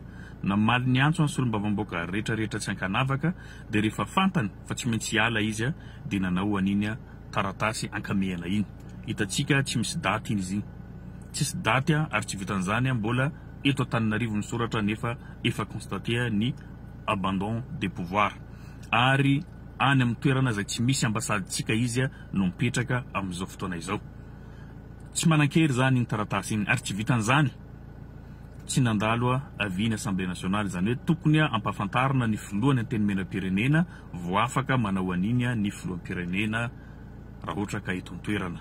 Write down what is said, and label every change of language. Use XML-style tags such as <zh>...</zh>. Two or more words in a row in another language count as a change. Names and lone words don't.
<mg>Namaly ny antso ny solombavam-bahoaka rehetrarehetra tsy ankanavaka dia rehefa fantany fa tsy maintsy hiala izy dia nanao an'iny taratasy ankamehana iny. Hitantsika tsy misy daty iny izy iny. Tsisy daty ary tsy vitan'izany mbola eto Antananarivo ny soratra nefa efa constaté ny</mg> <fr>abandon des pouvoirs.</fr> <mg>Ary any amin'ny toerana izay tsy misy ambasaditsika izy no mipetraka amin'izao fotoana izao. Tsy manan-kery zany iny taratasy iny ary tsy vitan'izany tsy nandalo avy ny</mg> <fr>Assemblée nationale</fr> <mg>zany hoe tokony ampafantarina ny filohan'ny antenimieram-pirenena vao afaka manao an'iny ny filoham-pirenena raha ohatra ka eto toerana.</mg>